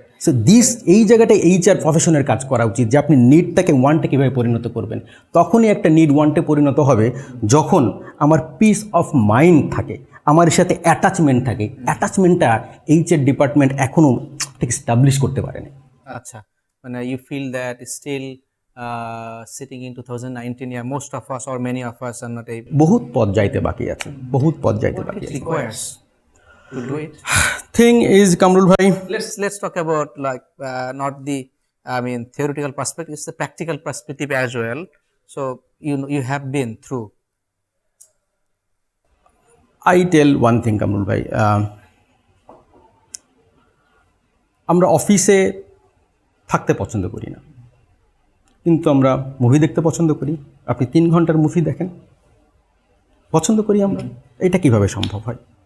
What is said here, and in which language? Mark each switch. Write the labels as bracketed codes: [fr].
[bn] So এই জায়গাটায় HR প্রফেশনের কাজ করা উচিত, যে আপনি নিডটাকে ওয়ান্টে কীভাবে পরিণত করবেন। তখনই একটা নিড ওয়ান্টে পরিণত হবে যখন আমার পিস অফ মাইন্ড থাকে, আমার সাথে অ্যাটাচমেন্ট থাকে। অ্যাটাচমেন্টটা এইচআর ডিপার্টমেন্ট এখনও ঠিক স্টাবলিশ করতে পারেনি। আচ্ছা, মানে [en] You feel that still sitting in 2019, yeah, most of us or many of us are not able. [bn] বহুত পথ যাইতে বাকি আছে, বহুত পথ যাইতে বাকি [en] It [bn] আছে। [en] requires to do it. Thing is Kamrul ভাই, Let's talk about like not the theoretical perspective, it's the practical perspective as well. So you have been through. I tell one thing [bn] Kamrul ভাই, আমরা অফিসে থাকতে পছন্দ করি না, কিন্তু আমরা মুভি দেখতে পছন্দ করি। আপনি 3 ঘন্টার মুভি দেখেন, পছন্দ করি আমরা। এটা কিভাবে সম্ভব হয়?